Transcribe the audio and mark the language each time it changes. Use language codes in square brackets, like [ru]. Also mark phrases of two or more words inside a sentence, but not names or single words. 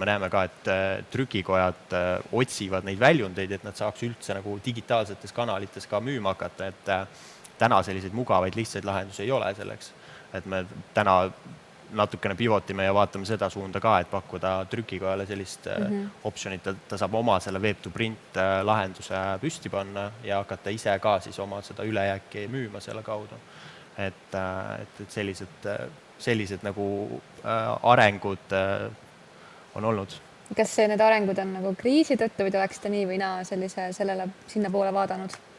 [et] näeme ka, et trükikojad otsivad neid väljundeid, et nad saaks üldse nagu digitaalsetes kanalites ka müüma hakata, et täna selliseid mugavaid lihtsaid lahendusi ei ole selleks, et me täna natukene pivotime ja vaatame seda suunda ka, et pakkuda trükikojale sellist optionit, et ta saab oma selle web-to-print lahenduse püsti panna ja hakata ise ka siis oma seda ülejääki müüma selle kaudu. Et sellised nagu arengud on olnud. Kas need arengud on nagu kriisi tõttu või te oleksite nii või naa sinna poole vaadanud?